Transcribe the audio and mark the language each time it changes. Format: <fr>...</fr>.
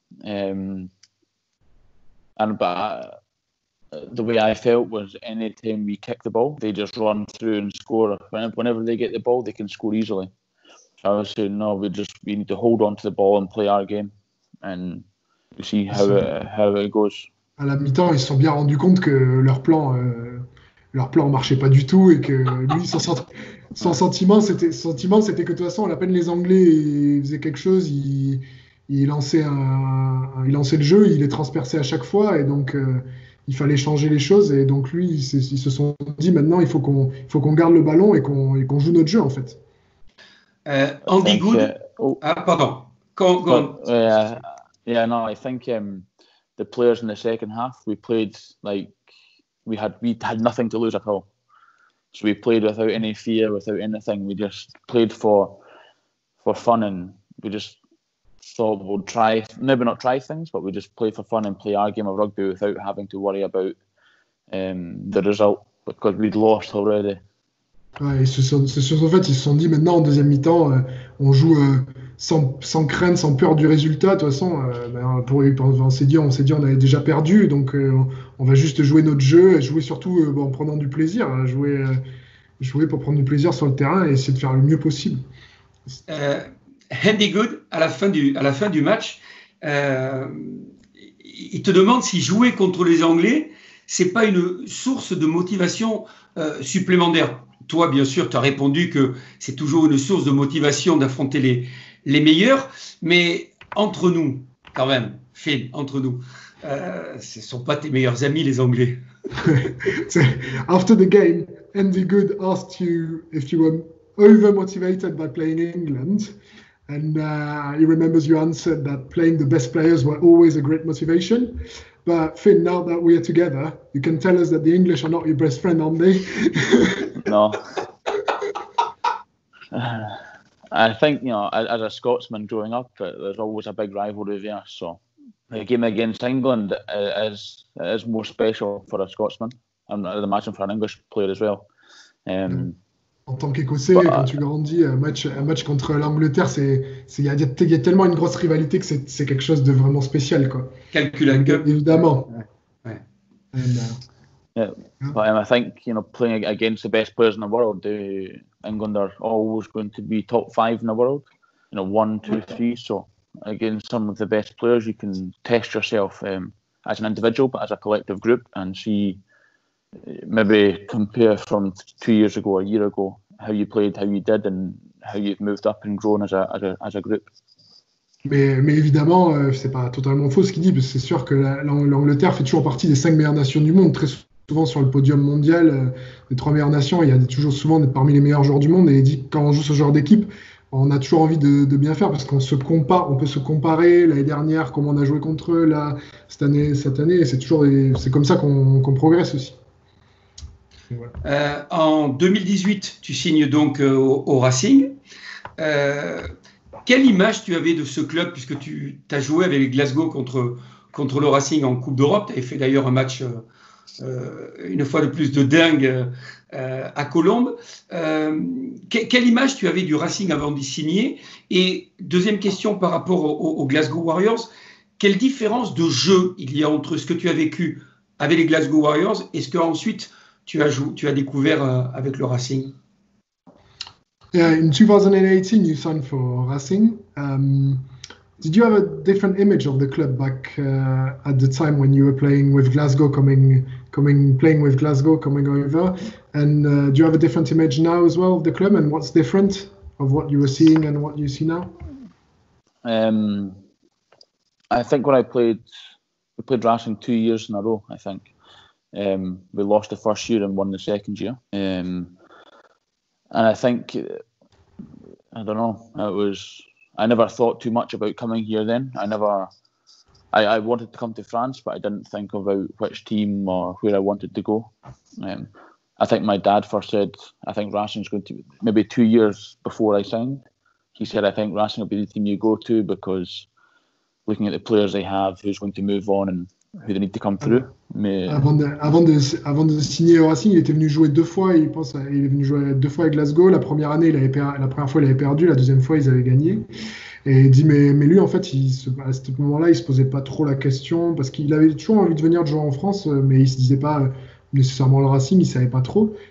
<en>But the way I felt was any time we kick the ball, they just run through and score. Whenever they get the ball, they can score easily. So I was saying, no, we need to hold on to the ball and play our game, and we see how it goes.</en> <fr>À la mi-temps, ils se sont bien rendus compte que leur plan marchait pas du tout et que lui, son sentiment, c'était que de toute façon, à peine les Anglais faisaient quelque chose, il lançait le jeu, il les transperçait à chaque fois et donc il fallait changer les choses et donc lui, ils se sont dit maintenant, il faut qu'on garde le ballon et qu'on joue notre jeu en fait.</fr> <en>Andy Good. Pardon. Go on. I think the players in the second half, we played like we had nothing to lose at all. So we played without any fear, without anything. We just played for fun, and we just thought we'll maybe not try things, but we just play for fun and play our game of rugby without having to worry about the result because we'd lost already.</en> <fr>Ouais, en fait, ils se sont dit maintenant en deuxième mi-temps, on joue sans crainte, sans peur du résultat. De toute façon, on s'est dit on avait déjà perdu, donc on va juste jouer notre jeu et jouer surtout en prenant du plaisir, hein, jouer pour prendre du plaisir sur le terrain et essayer de faire le mieux possible. Andy Good, à la fin du match, il te demande si jouer contre les Anglais, c'est pas une source de motivation supplémentaire. Toi, bien sûr, tu as répondu que c'est toujours une source de motivation d'affronter les meilleurs, mais entre nous, quand même, Finn, entre nous, ce ne sont pas tes meilleurs amis, les Anglais.</fr> <en>After the game, Andy Good asked you if you were over-motivated by playing England, and he remembers you answered that playing the best players were always a great motivation. But Finn, now that we are together, you can tell us that the English are not your best friend, aren't they? No. I think, as a Scotsman growing up, there's always a big rivalry there. So the game against England is more special for a Scotsman, and I'd imagine for an English player as well.</en> <fr>En tant qu'Écossais, quand tu grandis, un match contre l'Angleterre, il y a tellement une grosse rivalité que c'est quelque chose de vraiment spécial, quoi. Calculable. Évidemment. Ouais.</fr> <en>But I think, playing against the best players in the world, England are always going to be top 5 in the world. 1, 2, 3. So against some of the best players, you can test yourself as an individual, but as a collective group, and see. Maybe compare from 2 years ago, a year ago, how you played, how you did, and how you've moved up and grown as a group.</en> <fr>Mais évidemment, c'est pas totalement faux ce qu'il dit, parce que c'est sûr que l'Angleterre fait toujours partie des 5 meilleures nations du monde, très souvent sur le podium mondial, les 3 meilleures nations, il y a toujours souvent parmi les meilleurs joueurs du monde, et il dit que quand on joue ce genre d'équipe, on a toujours envie de bien faire parce qu'on on peut se comparer l'année dernière, comment on a joué contre eux, là, cette année, et c'est comme ça qu'on progresse aussi. Voilà. En 2018, tu signes donc au Racing. Quelle image tu avais de ce club, puisque tu as joué avec Glasgow contre le Racing en Coupe d'Europe? Tu avais fait d'ailleurs un match une fois de plus de dingue à Colombes. Quelle image tu avais du Racing avant d'y signer? Et deuxième question par rapport aux Glasgow Warriors, quelle différence de jeu il y a entre ce que tu as vécu avec les Glasgow Warriors et ce qu'ensuite tu as découvert avec le Racing?</fr> <en>In 2018, you signed for Racing. Did you have a different image of the club back at the time when you were playing with Glasgow, playing with Glasgow, coming over? And do you have a different image now as well of the club? And what's different of what you were seeing and what you see now? I think when we played Racing 2 years in a row, I think. We lost the first year and won the second year. And I think, I don't know, I never thought too much about coming here then. I wanted to come to France, but I didn't think about which team or where I wanted to go. I think my dad first said, I think Racing's going to, maybe 2 years before I signed, he said, I think Racing will be the team you go to because looking at the players they have, who's going to move on, and who they need to come through.</en> <fr>Mais avant de signer au Racing, il était venu jouer 2 fois. Il est venu jouer 2 fois à Glasgow. La première année, la première fois, il avait perdu. La deuxième fois, ils avaient gagné. Et il dit, mais lui, en fait, à ce moment-là, il se posait pas trop la question parce qu'il avait toujours envie de venir jouer en France, mais il se disait pas nécessairement le Racing, il savait pas trop.</fr>